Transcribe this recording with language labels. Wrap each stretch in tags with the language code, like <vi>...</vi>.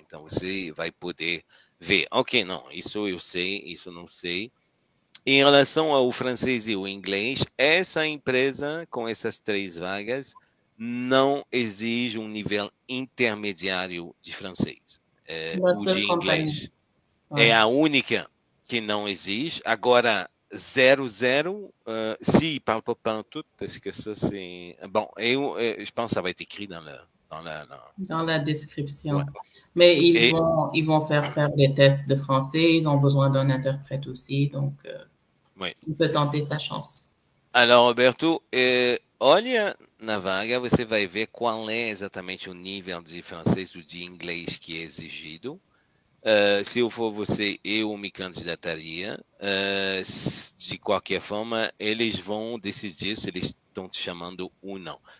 <pt>Então você vai poder ver, ok, não, isso eu sei, isso não sei. Em relação ao francês e o inglês, essa empresa, com essas 3 vagas, não exige um nível intermediário de francês. O de inglês é a única que não exige.</pt> <fr>Agora, 00, si parle pas pantoute, est-ce que ça c'est... Bon, je pense que ça va être écrit dans la description. Ouais. Mais ils vont faire des tests de français, ils ont besoin d'un interprète aussi, donc il peut tenter sa chance.</fr> <pt>Alors, Roberto, olha na vaga, você vai ver qual é exatamente o nível de francês ou de inglês que é exigido. Se eu for você, eu me candidataria. De qualquer forma, eles vão decidir se eles estão te chamando ou não.</pt>